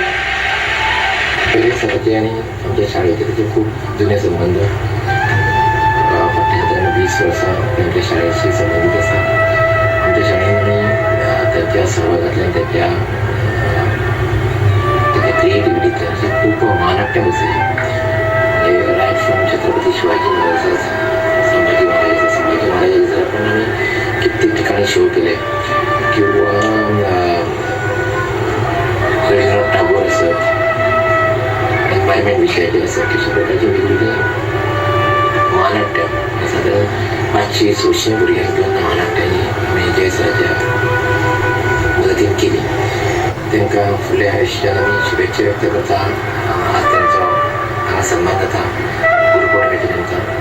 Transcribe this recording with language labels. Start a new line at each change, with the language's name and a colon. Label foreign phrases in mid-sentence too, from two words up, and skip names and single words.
Marathi: पहिले सराचे आणि आमच्या शाळेचे त्याचे खूप जुने संबंध.
Konkani: फाटल्या 20 वर्सां आमच्या शाळेशी संबंधित आसा. आमच्या शाळेंनी त्यांच्या सहभागातल्यान त्यांच्या क्रिएटिव्हिटींतल्यान खूप महानाट्य बसयलें.
Marathi: म्हणजे
English: right from
Marathi: छत्रपती शिवाजी महाराजांचा संभाजी महाराजांचा पण आम्ही कित्येक ठिकाणी शो केले किंवा रवींद्रनाथ टागोर असत, एन्व्हायरमेंट विशयाचे असत, तशा प्रकारचे वेगवेगळे महानाट्य साधारण 500-600
Konkani: भुरग्यांक घेवन महानाट्यांनी आमी जय सराच्या मदतीन केली. तांकां फुडल्या आयुश्यात आमी शुभेच्छा व्यक्त करता. आज तांचो हांगा सन्मान जाता गुरुपौर्णिमेच्या निमतान.